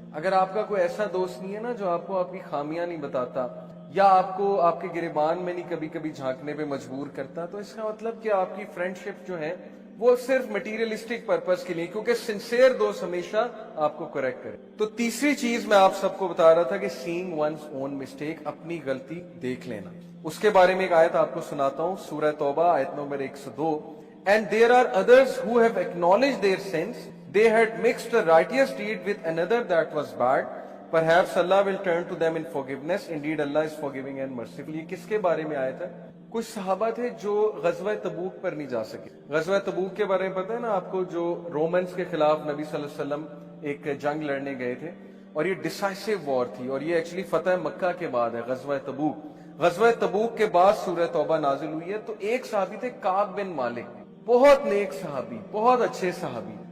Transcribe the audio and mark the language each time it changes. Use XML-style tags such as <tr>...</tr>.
<hi>अगर आपका कोई ऐसा दोस्त नहीं है ना जो आपको आपकी खामियां नहीं बताता या आपको आपके गिरेबान में नहीं कभी कभी झांकने पे मजबूर करता, तो इसका मतलब कि आपकी फ्रेंडशिप जो है वो सिर्फ मटीरियलिस्टिक पर्पस के लिए, क्योंकि सिंसियर दोस्त हमेशा आपको करेक्ट करे। तो तीसरी चीज मैं आप सबको बता रहा था कि</hi> <en>seeing one's own mistake,</en> <hi>अपनी गलती देख लेना। उसके बारे में एक आयत आपको सुनाता हूं, सूरह तौबा आयत number 102।</hi> <en>And there are others who have acknowledged their sins. They had mixed a righteous deed with another that was bad. Perhaps Allah will turn to them in forgiveness. Indeed, Allah is forgiving and merciful.</en> <hi>ये किसके बारे में आया था? कुछ सहाबा थे जो गज़वा तबूक पर नहीं जा सके। गज़वा तबूक के बारे में पता है ना आपको, जो रोमन्स के खिलाफ नबी सल्लल्लाहु अलैहि वसल्लम एक जंग लड़ने गए थे और ये डिसाइसिव वॉर थी और ये एक्चुअली फतह मक्का के बाद है गज़वा तबूक। गज़वा तबूक के बाद सूरह तौबा नाजिल हुई है। तो एक सहाबी थे काब बिन मालिक, बहुत नेक सहाबी, बहुत अच्छे सहाबी,</hi>